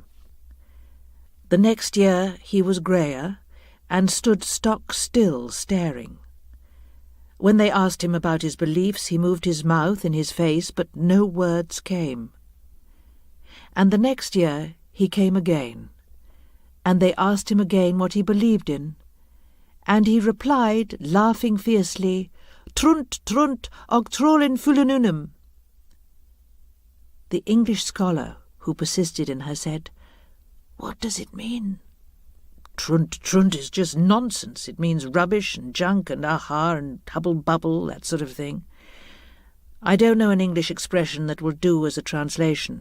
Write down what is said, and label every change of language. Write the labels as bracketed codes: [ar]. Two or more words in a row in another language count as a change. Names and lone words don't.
[en] The next year he was greyer, and stood stock still staring. When they asked him about his beliefs, he moved his mouth in his face, but no words came. And the next year he came again, and they asked him again what he believed in, and he replied, laughing fiercely, [is] "Trunt, trunt, og trollin fulununum." [en] The English scholar, who persisted in her, said, "What does it mean?" "Trunt, trunt is just nonsense. It means rubbish and junk and aha and hubble-bubble, that sort of thing. I don't know an English expression that will do as a translation.